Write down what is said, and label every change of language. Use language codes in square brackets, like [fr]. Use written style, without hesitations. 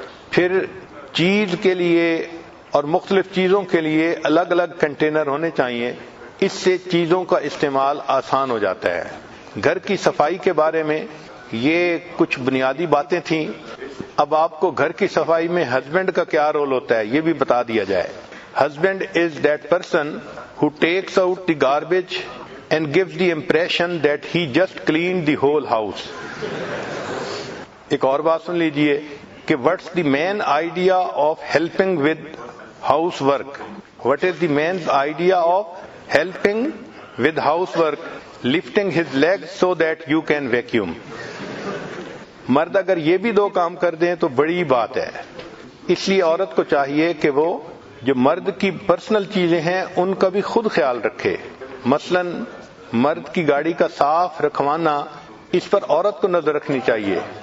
[ur] پھر چیز کے لیے اور مختلف چیزوں کے لیے الگ الگ کنٹینر ہونے چاہیے، اس سے چیزوں کا استعمال آسان ہو جاتا ہے۔ گھر کی صفائی کے بارے میں یہ کچھ بنیادی باتیں تھیں۔ اب آپ کو گھر کی صفائی میں ہسبینڈ کا کیا رول ہوتا ہے یہ بھی بتا دیا جائے۔ [en] Husband is that person who takes out the garbage and gives the impression that he just cleaned the whole house. [ur] ایک اور بات سن لیجئے کہ [en] what's the main idea of helping with housework? What is the main idea of helping with housework? Lifting his legs so that you can vacuum. [ur] مرد اگر یہ بھی دو کام کر دیں تو بڑی بات ہے. اس لیے عورت کو چاہیے کہ وہ جو مرد کی پرسنل چیزیں ہیں ان کا بھی خود خیال رکھے. مثلا مرد کی گاڑی کا صاف رکھوانا، اس پر عورت کو نظر رکھنی چاہیے.